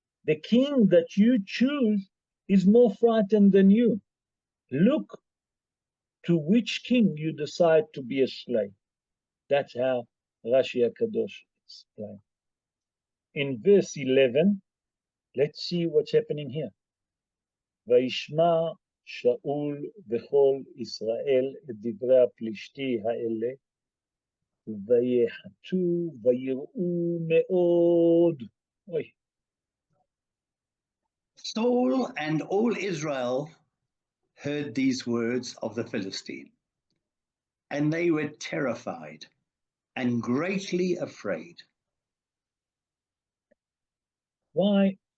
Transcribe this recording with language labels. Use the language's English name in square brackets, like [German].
[English] The king that you choose is more frightened than you. Look to which king you decide to be a slave. That's how Rashi HaKadosh explains. In verse 11, let's see what's happening here. [Hebrew] וישמע שאול וכל ישראל את דברי הפלישתי האלה, ויחתו ויראו מאוד. Oy. [English] Saul and all Israel heard these words of the Philistine, and they were terrified and greatly afraid. Why?